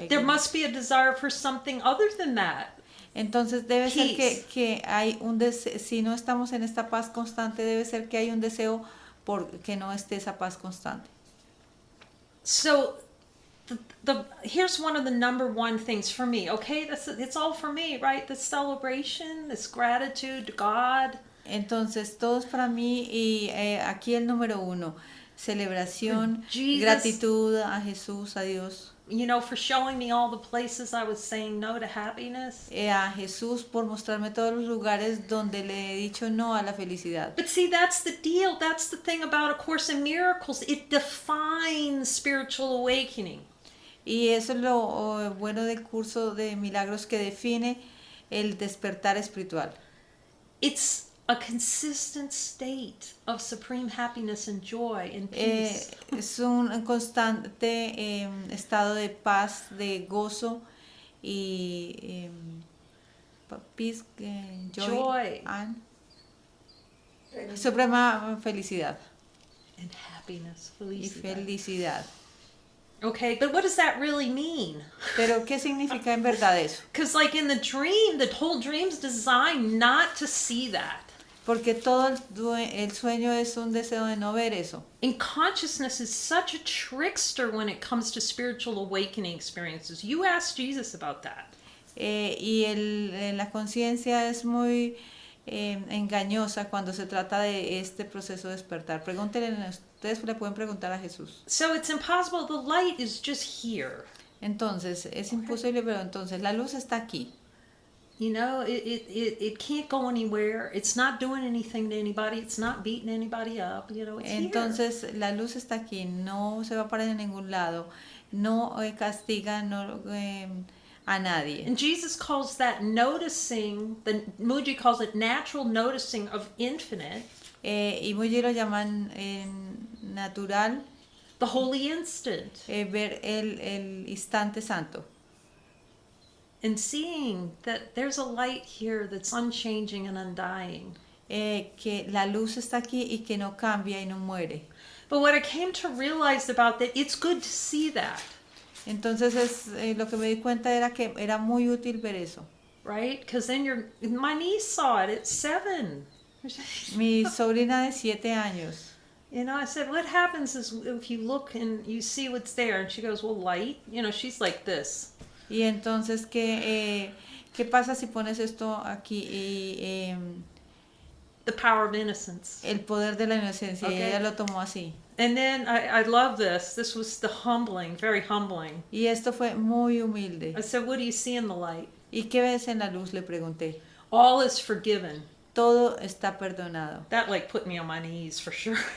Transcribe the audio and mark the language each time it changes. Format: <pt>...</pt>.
<en>There must be a desire for something other than that.</en> <es>Entonces debe ser</es> <en>Peace.</en> <es>que hay un deseo, si no estamos en esta paz constante, debe ser que hay un deseo por que no esté esa paz constante.</es> <en>So here's one of the number one things for me, okay? It's all for me, right? This celebration, this gratitude to God.</en> <es>Entonces, todo es para mí y aquí el número 1, celebración,</es> <en>Jesus,</en> <es>gratitud a Jesús, a Dios.</es> <en>You know, for showing me all the places I was saying no to happiness.</en> <es>A Jesús por mostrarme todos los lugares donde le he dicho no a la felicidad.</es> <en>But see, that's the deal. That's the thing about A Course in Miracles. It defines spiritual awakening.</en> <es>Y eso es lo bueno del curso de milagros, que define el despertar espiritual.</es> <en>It's a consistent state of supreme happiness and joy and peace.</en> <es>Es un constante estado de paz, de gozo y</es> <en>peace, joy. And</en> <es>suprema felicidad.</es> <en>And happiness,</en> <es>Y felicidad. felicidad.</es> <en>Okay, but what does that really mean?</en> <es>Pero ¿qué significa en verdad eso?</es> <en>Because like in the dream, the whole dream's designed not to see that.</en> <es>Porque todo el sueño es un deseo de no ver eso.</es> <en>And consciousness is such a trickster when it comes to spiritual awakening experiences. You ask Jesus about that.</en> <es>La conciencia es muy engañosa cuando se trata de este proceso de despertar. Pregúntenle, ustedes le pueden preguntar a Jesús.</es> <en>So it's impossible. The light is just here.</en> <es>Entonces, es imposible, pero entonces la luz está aquí.</es> <en>You know, it can't go anywhere. It's not doing anything to anybody. It's not beating anybody up. You know, it's</en> <es>Entonces,</es> <en>here.</en> <es>la luz está aquí, no se va a parar en ningún lado, no castiga a nadie.</es> <en>And Jesus calls that noticing, Muji calls it natural noticing of infinite.</en> <es>Y Muji lo llaman natural,</es> <en>The holy instant.</en> <es>ver el instante santo.</es> <en>And seeing that there's a light here that's unchanging and undying.</en> <es>Que la luz está aquí y que no cambia y no muere.</es> <en>But what I came to realize about that, it's good to see that.</en> <es>Entonces lo que me di cuenta era que era muy útil ver eso.</es> <en>Right? Because then my niece saw it at 7.</en> <es>Mi sobrina de 7 años.</es> <en>You know, I said, what happens is if you look and you see what's there? And she goes, well, light. You know, she's like this.</en> <es>Y entonces, ¿qué pasa si pones esto aquí?</es> <en>The power of innocence.</en> <es>El poder de la inocencia.</es> <en>Okay.</en> <es>Y ella lo tomó así.</es> <en>And then I love this. This was the humbling, very humbling.</en> <es>Y esto fue muy humilde.</es> <en>I said, what do you see in the light?</en> <es>¿Y qué ves en la luz? Le pregunté.</es> <en>All is forgiven.</en> <es>Todo está perdonado.</es> <en>That like put me on my knees for sure.</en>